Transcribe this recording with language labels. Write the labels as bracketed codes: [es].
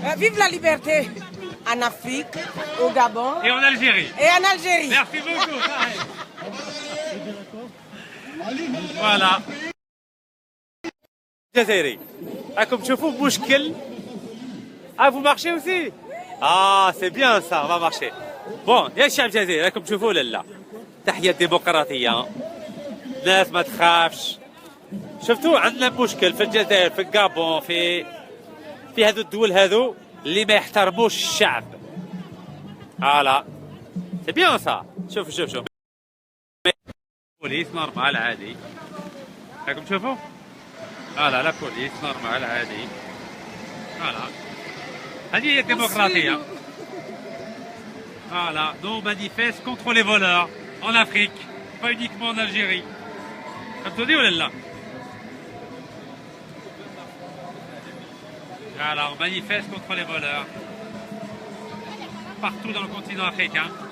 [fr] Vive la liberté en Afrique, au Gabon. Et en Algérie. Et en Algérie. Merci beaucoup. Voilà. Jazairi. Comme tu vois, mouchkel. Ah, vous marchez aussi? Ah, c'est bien ça, on va marcher. [ar] Bon, يا الشعب الجزائري راكم تشوفوا ولا لا؟ تحية ديمقراطية. ناس ما تخافش. شفتوا عندنا مشكل في الجزائر في الغابون في هذو الدول هذو اللي ما يحترموش الشعب. [fr] فوالا. سي بيان سا. شوف. [ar] بوليس نورمال عادي. راكم تشوفوا؟ [fr] فوالا لا بوليس [ar] نورمال عادي. فوالا. هذه هي الديمقراطية. [fr] Voilà, nous on manifeste contre les voleurs en Afrique, pas uniquement en Algérie. Comme tu dis ou là? Voilà, on manifeste contre les voleurs partout dans le continent africain.